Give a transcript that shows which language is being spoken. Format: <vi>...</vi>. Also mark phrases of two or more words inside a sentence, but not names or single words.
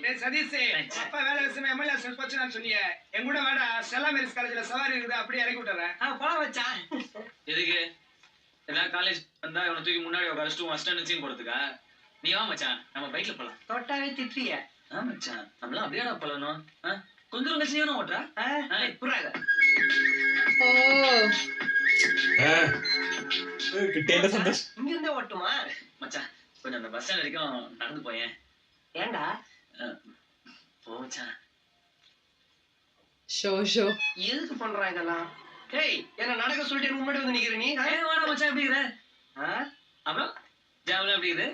<ta>சதீஷ், அப்பா வேலை விஷயமா எம்எல்ஏ போச்சுன்னு சொன்னீங்க. என் கூட வேடா, செல்லா மேரிஸ் காலேஜ்ல சவாரி இருக்குது, அப்படியே இறக்கி விட்டுறேன். போலாம் மச்சான். எதுக்கு? எல்லாம் காலேஜ் வந்தா இவனை தூக்கி முன்னாடி உட்காரச்சிட்டு</ta> <en>action scene</en> <ta>போடுறதுக்கா? நீ வா மச்சான், நம்ம பைக்ல போலாம். தொட்டாவே திட்டுறிய. மச்சான் நம்மளாம் அப்படியேடா போலணும். கொஞ்சம் கட்சியும் ஓட்டுறா. புறாத. ഓ</ta> <ml>കിട്ടിയതിന്റെ സന്തോഷം.</ml> <ta>இங்க இருந்தே ஓட்டுமா? மச்சான் கொஞ்சம் அந்த</ta> <en>bus stand</en> <ta>வரைக்கும் நடந்து போயேன். ஏண்டா? போ மச்சான். ஷோ ஷோ. எதுக்கு பண்றான் இதெல்லாம்? டேய், என்ன நடக்க சொல்லிட்டு முன்னாடி வந்து நிக்கிற நீ? வாடா மச்சான், எப்படி இருக்கிற? அப்புறம் ஜாவலா எப்படி இருக்குது?</ta>